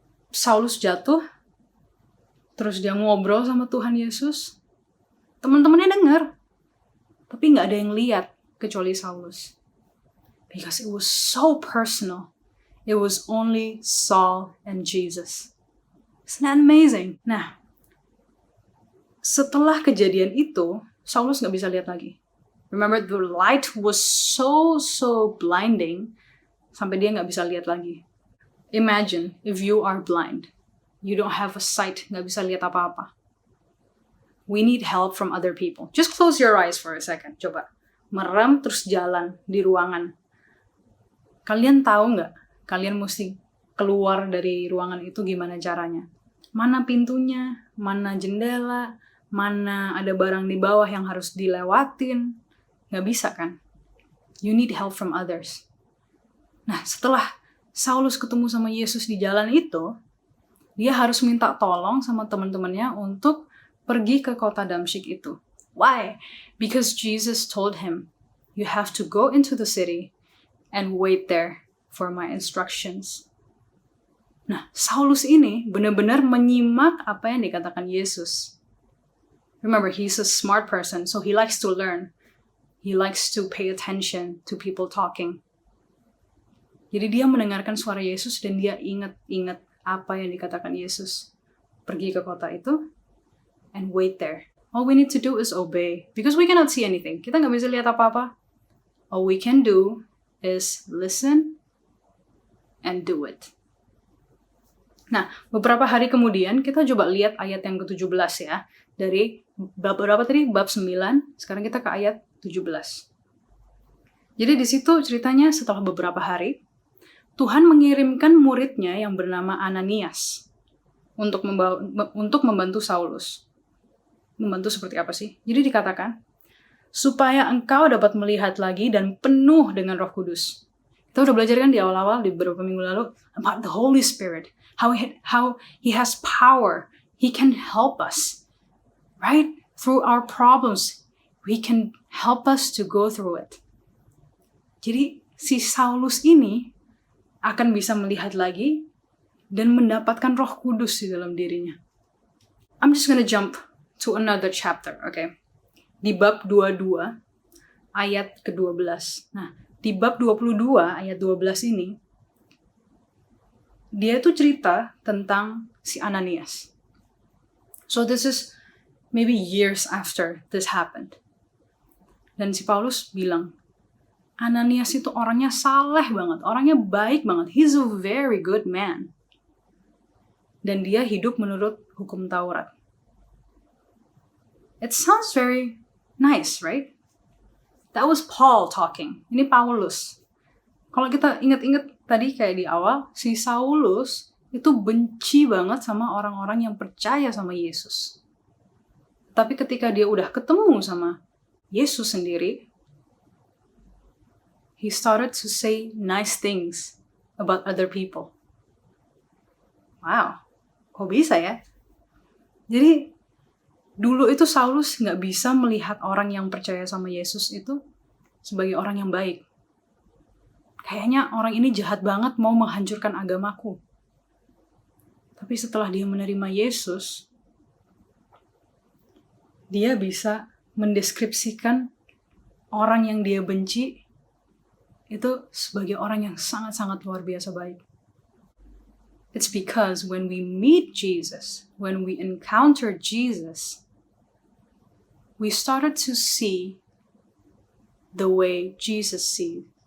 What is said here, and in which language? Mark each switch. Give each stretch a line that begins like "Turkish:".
Indonesian: Saulus jatuh, terus dia ngobrol sama Tuhan Yesus. Teman-temannya dengar, tapi gak ada yang lihat kecuali Saulus.
English: Because it was so personal. It was only Saul and Jesus. Isn't that amazing?
Indonesian: Nah, setelah kejadian itu, Saulus gak bisa lihat lagi.
English: Remember, the light was so blinding,
Indonesian: sampai dia gak bisa lihat lagi.
English: Imagine if you are blind. You don't have a sight,
Indonesian: gak bisa lihat apa-apa.
English: We need help from other people. Just close your eyes for a second.
Indonesian: Coba. Merem terus jalan di ruangan. Kalian tahu nggak? Kalian mesti keluar dari ruangan itu gimana caranya? Mana pintunya? Mana jendela? Mana ada barang di bawah yang harus dilewatin? Nggak bisa kan?
English: You need help from others.
Indonesian: Nah, setelah Saulus ketemu sama Yesus di jalan itu, dia harus minta tolong sama teman-temannya untuk pergi ke kota Damsyik itu.
English: Why? Because Jesus told him, you have to go into the city and wait there for my instructions.
Indonesian: Nah, Saulus ini benar-benar menyimak apa yang dikatakan Yesus.
English: Remember, he's a smart person, so he likes to learn. He likes to pay attention to people talking.
Indonesian: Jadi dia mendengarkan suara Yesus dan dia ingat apa yang dikatakan Yesus. Pergi ke kota itu
English: and wait there. All we need to do is obey. Because we cannot see anything.
Indonesian: Kita nggak bisa lihat apa-apa.
English: All we can do is listen and do it.
Indonesian: Nah, beberapa hari kemudian kita coba lihat ayat yang ke-17 ya. Dari bab berapa tadi? Bab 9. Sekarang kita ke ayat 17. Jadi di situ ceritanya setelah beberapa hari, Tuhan mengirimkan muridnya yang bernama Ananias untuk membantu Saulus. Membantu seperti apa sih? Jadi dikatakan, supaya engkau dapat melihat lagi dan penuh dengan Roh Kudus. Kita udah belajar kan di awal-awal, di beberapa minggu lalu,
English: about the Holy Spirit. How he has power. He can help us. Right? Through our problems. He can help us to go through it.
Indonesian: Jadi, si Saulus ini akan bisa melihat lagi dan mendapatkan Roh Kudus di dalam dirinya.
English: I'm just gonna jump to another chapter, okay?
Indonesian: Di bab 22 ayat ke-12. Nah, di bab 22 ayat 12 ini dia tuh cerita tentang si Ananias.
English: So this is maybe years after this happened.
Indonesian: Dan si Paulus bilang, Ananias itu orangnya saleh banget, orangnya baik banget.
English: He's a very good man.
Indonesian: Dan dia hidup menurut hukum Taurat.
English: It sounds very nice, right? That was Paul talking.
Indonesian: Ini Paulus. Kalau kita ingat-ingat tadi kayak di awal, si Saulus itu benci banget sama orang-orang yang percaya sama Yesus. Tapi ketika dia udah ketemu sama Yesus sendiri,
English: he started to say nice things about other people.
Indonesian: Wow, kok bisa ya? Jadi, dulu itu Saulus nggak bisa melihat orang yang percaya sama Yesus itu sebagai orang yang baik. Kayaknya orang ini jahat banget mau menghancurkan agamaku. Tapi setelah dia menerima Yesus, dia bisa mendeskripsikan orang yang dia benci itu sebagai orang yang sangat-sangat luar biasa baik.
English: It's because when we meet Jesus, when we encounter Jesus, we started to see the way Jesus sees.